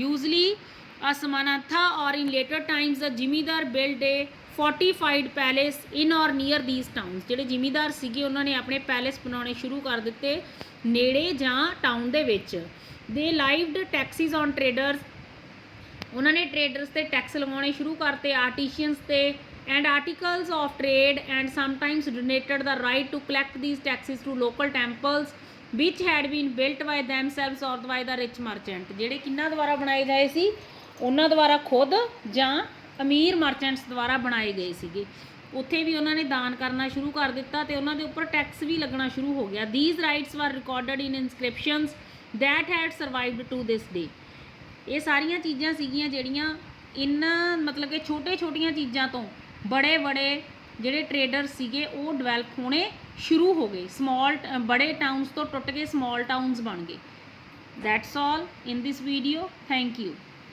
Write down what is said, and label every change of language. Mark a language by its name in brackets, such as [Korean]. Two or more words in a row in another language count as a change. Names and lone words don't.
[English] usually asmanatha or in later times the zimidar build a fortified palace in or near these towns. [Punjabi] ਜਿਹੜੇ ਜ਼ਿਮੀਦਾਰ ਸੀਗੇ ਉਹਨਾਂ ਨੇ ਆਪਣੇ ਪੈਲੇਸ ਬਣਾਉਣੇ ਸ਼ੁਰੂ ਕਰ ਦਿੱਤੇ ਨੇੜੇ ਜਾਂ ਟਾਊਨ ਦੇ ਵਿੱਚ। [English] they levied taxes on traders. [Punjabi] ਉਹਨਾਂ ਨੇ ਟਰੇਡਰਸ 'ਤੇ ਟੈਕਸ ਲਗਾਉਣੇ ਸ਼ੁਰੂ ਕਰਤੇ, ਆਰਟੀਸ਼ੀਅਨਸ 'ਤੇ [English] and articles of trade, and sometimes donated the right to collect these taxes to local temples which had been built by themselves or by the rich merchant। [Punjabi] ਜਿਹੜੇ ਕਿੰਨਾ ਦੁਆਰਾ ਬਣਾਏ ਗਏ ਸੀ? ਉਹਨਾਂ ਦੁਆਰਾ ਖੁਦ ਜਾਂ ਅਮੀਰ ਮਰਚੈਂਟਸ ਦੁਆਰਾ ਬਣਾਏ ਗਏ ਸੀਗੇ। ਉੱਥੇ ਵੀ ਉਹਨਾਂ ਨੇ ਦਾਨ ਕਰਨਾ ਸ਼ੁਰੂ ਕਰ ਦਿੱਤਾ ਅਤੇ ਉਹਨਾਂ ਦੇ ਉੱਪਰ ਟੈਕਸ ਵੀ ਲੱਗਣਾ ਸ਼ੁਰੂ ਹੋ ਗਿਆ। [English] these rights were recorded in inscriptions that had survived to this day। [Punjabi] ਇਹ ਸਾਰੀਆਂ ਚੀਜ਼ਾਂ ਸੀਗੀਆਂ ਜਿਹੜੀਆਂ ਮਤਲਬ ਕਿ ਛੋਟੀਆਂ ਚੀਜ਼ਾਂ ਤੋਂ ਬੜੇ ਜਿਹੜੇ ਟਰੇਡਰ ਸੀਗੇ ਉਹ ਡਿਵੈਲਪ ਹੋਣੇ ਸ਼ੁਰੂ ਹੋ ਗਏ। ਬੜੇ ਟਾਊਨਸ ਤੋਂ ਟੁੱਟ ਕੇ [English] small towns [Punjabi] ਬਣ ਗਏ। [English] that's all in this video. thank you.